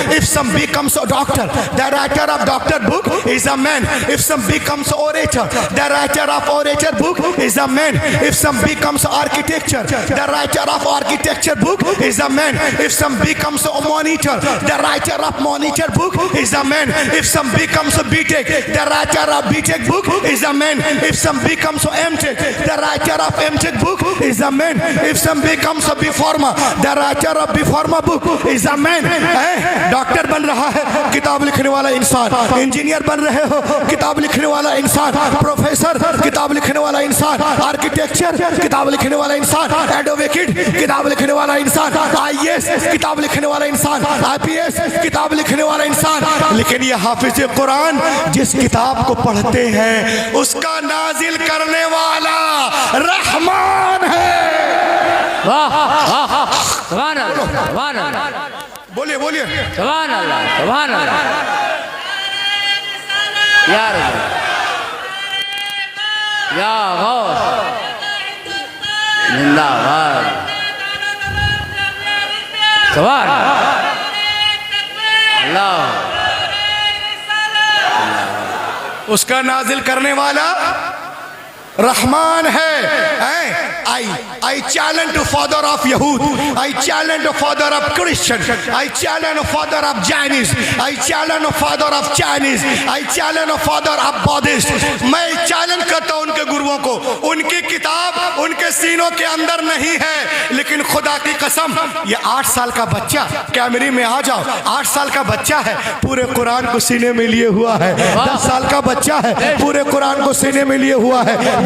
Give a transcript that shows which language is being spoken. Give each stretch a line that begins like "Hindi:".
English: If some becomes a doctor, the writer of doctor book is a man. If some becomes orator, the writer of orator book is a man. If some becomes architecture, the writer of architecture book is a man. If some becomes a monitor, the writer of monitor book is a man. If some becomes a BTech, the writer of BTech book is a man. If some becomes a MTech, the writer of MTech book is a man. If some becomes a B Pharma, the writer of B Pharma book is a man.
Hindi: Doctor बन रहा है किताब लिखने वाला इंसान, engineer बन रहे हो किताब लिखने वाला इंसान, प्रोफेसर किताब लिखने वाला इंसान, आर्किटेक्चर किताब लिखने वाला इंसान, एडवोकेट किताब लिखने वाला इंसान, IAS किताब लिखने वाला इंसान, IPS किताब लिखने वाला इंसान। लेकिन ये हाफिज कुरान जिस किताब को पढ़ते हैं उसका नाजिल करने वाला रहमान है। वाह, वाह, सुभान अल्लाह, सुभान अल्लाह, बोलिए बोलिए सुभान अल्लाह, सुभान अल्लाह, या रब, या गौस, जिंदाबाद, सुभान अल्लाह। उसका नाजिल करने वाला रहमान है।
English: I challenge the father of Yahud, I challenge the father of Christian, I challenge the father of Chinese, I challenge the father of Chinese, I challenge the father of Buddhist।
Hindi: मैं चैलेंज करता हूं उनके गुरुओं को, उनकी किताब उनके सीनों के अंदर नहीं है। लेकिन खुदा की कसम ये 8 साल का बच्चा, कैमरे में आ जाओ, 8 साल का बच्चा है पूरे कुरान को सीने में लिए हुआ है। 10 साल का बच्चा है पूरे कुरान को सीने में लिए हुआ है।